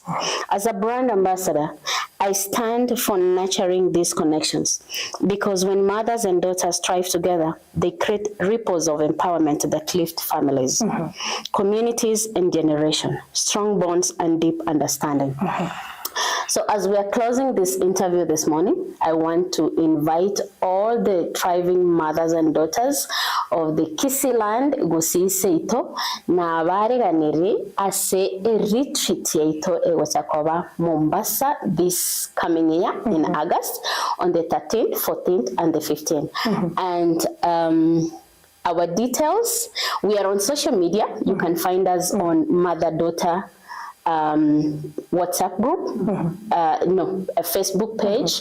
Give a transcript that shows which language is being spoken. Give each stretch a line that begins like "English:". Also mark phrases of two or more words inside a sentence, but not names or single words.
English: As a brand ambassador, I stand for nurturing these connections because when mothers and daughters strive together, they create ripples of empowerment that lift families, communities, and generations, strong bonds, and deep understanding. So as we are closing this interview this morning, I want to invite all the thriving mothers and daughters of the Kisii land Gusii
Gusii: Seito na abariganire ase retreat yaito egochakoba
English: Mombasa this coming year in August on the 13th, 14th, and the 15th. And our details, we are on social media. You can find us on mother-daughter WhatsApp group, a Facebook page.